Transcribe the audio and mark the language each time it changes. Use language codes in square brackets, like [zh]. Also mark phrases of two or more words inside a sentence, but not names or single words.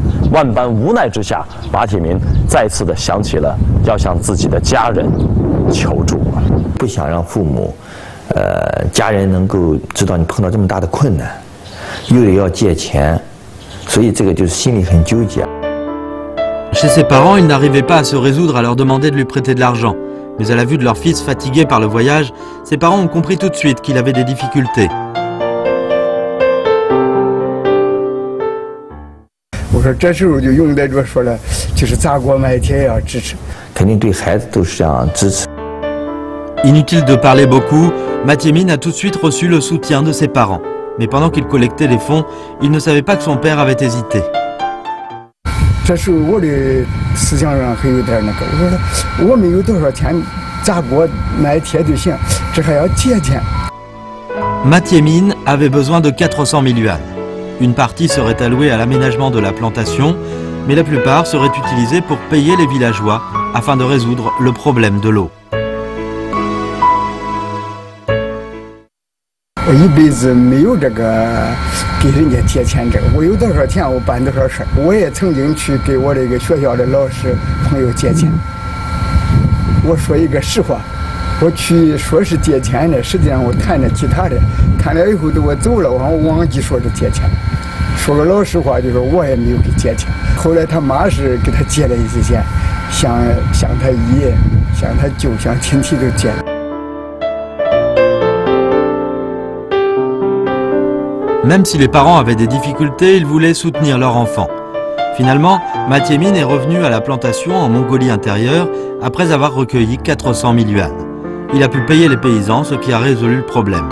[zh] 万般无奈之下，马铁民再次的想起了要向自己的家人求助了。不想让父母，家人能够知道你碰到这么大的困难，又得要借钱，所以这个就是心里很纠结。 [fr] Chez ses parents, il n'arrivait pas à se résoudre à leur demander de lui prêter de l'argent. Mais à la vue de leur fils fatigué par le voyage, ses parents ont compris tout de suite qu'il avait des difficultés. [zh] 我说这时候就用在这说了，就是砸锅卖铁要支持。肯定对孩子都是这样支持。 [fr] Inutile de parler beaucoup, Mathieu Mine a tout de suite reçu le soutien de ses parents. Mais pendant qu'il collectait les fonds, il ne savait pas que son père avait hésité. [zh] 这时候我的思想上还有点那个，我说我没有多少钱，砸锅卖铁就行，这还要借钱。 [fr] Mathieu Mine avait besoin de 400 000 yuans. Une partie serait allouée à l'aménagement de la plantation, mais la plupart seraient utilisés pour payer les villageois afin de résoudre le problème de l'eau. [zh] 我一辈子没有这个给人家借钱这个，我有多少钱我办多少事儿。我也曾经去给我这个学校的老师朋友借钱。我说一个实话， 我去说是借钱的，实际上我谈了其他的，谈了以后我走了，我忘记说是借钱。说个老实话，就是我也没有给借钱。后来他妈是给他借了一些钱，向他姨、向他舅、向亲戚都借了。 [fr] Même si les parents avaient des difficultés, ils voulaient soutenir leur enfant. Finalement, Mathieu Mine est revenu à la plantation en Mongolie intérieure après avoir recueilli 400 000 yuan. Il a pu payer les paysans, ce qui a résolu le problème.